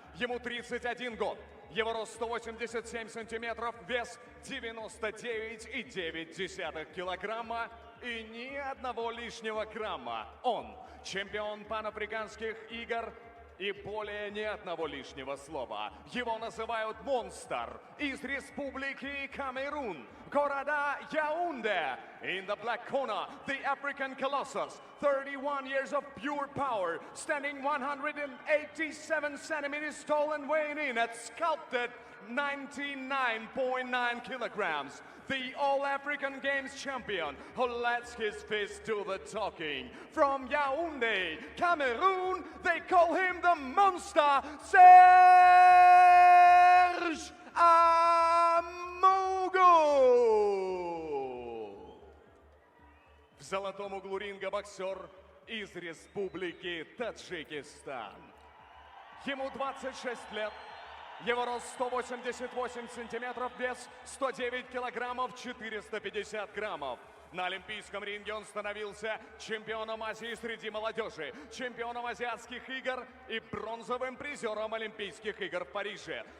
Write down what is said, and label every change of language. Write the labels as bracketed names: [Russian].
[Russian] Ему 31 год, его рост 187 сантиметров, вес 99,9 килограмма и ни одного лишнего грамма. Он чемпион панафриканских игр и более ни одного лишнего слова. Его называют монстр из Республики Камерун, города Яунде. [English] In the black corner, the African Colossus, 31 years of pure power, standing 187 centimeters tall and weighing in at sculpted 99.9 kilograms. The All-African Games champion who lets his fist do the talking. From Yaoundé, Cameroon, they call him the monster, Serge Amougou. [Russian] В золотом углу ринга боксер из Республики Таджикистан. Ему 26 лет. Его рост 188 сантиметров, вес 109 килограммов 450 граммов. На Олимпийском ринге он становился чемпионом Азии среди молодежи, чемпионом азиатских игр и бронзовым призером Олимпийских игр в Париже.